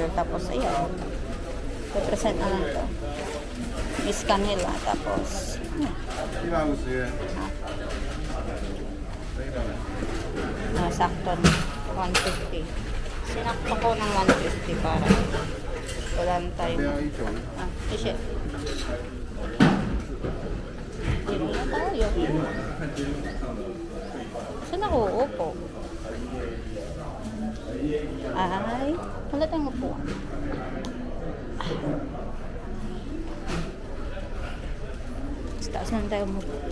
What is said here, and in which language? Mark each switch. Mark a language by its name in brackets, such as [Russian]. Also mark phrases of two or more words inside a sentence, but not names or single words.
[Filipino] Tapos, ayan. Represent na lang ito. I-scan nila. Tapos, [Chinese] 150元。 [Filipino] sakto na. 150. Sinakto ko ng 150 para wala na tayo. [Chinese] 这样一种， [Filipino] 谢谢。Dito na tayo. Saan ako uupo? Ay, wala tayong upuan. Sa taas naman tayo umupo.